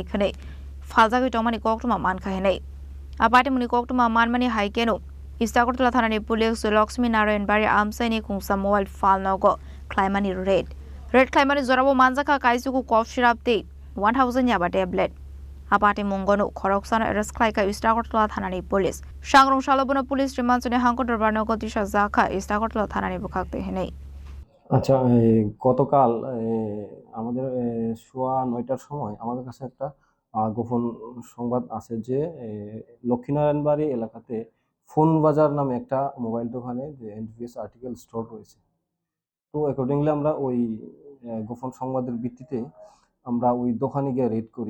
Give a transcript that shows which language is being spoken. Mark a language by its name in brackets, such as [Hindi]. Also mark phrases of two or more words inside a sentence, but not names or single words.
[Kok Borok] Kane Falzaki Tomani Koktuma Man Kahene Apati Muni Koktuma Manmani Haikeno Istagotla Thanani police Loksmi Narayan Bari Amsani Khungsa [English] mobile phone [Kok Borok] logo Claimani Red Claimani Zorabo Manzaka Kaisuku [English] cough syrup [Kok Borok] de 1000 yaba tablet Apati Mungono Khoroksana arrest klaika Istagotla Thanani police Shangrong Shalobona police remansone Hanko Dorbarno Gotisha Zaka Istagotla Thanani Bukakte Hene [Bangla] আচ্ছা গতকাল আমাদের সোয়া ৯টার সময় আমাদের কাছে একটা গোপন সংবাদ আছে যে লক্ষ্মীনারায়ণবাড়ি এলাকাতে ফোন বাজার নামে একটা মোবাইল দোকানে যে [English] NDPS article store [Bangla] রয়েছে। তো অ্যাকর্ডিংলি আমরা ওই গোপন সংবাদের ভিত্তিতে আমরা ওই দোকানে গিয়ে রেড করি।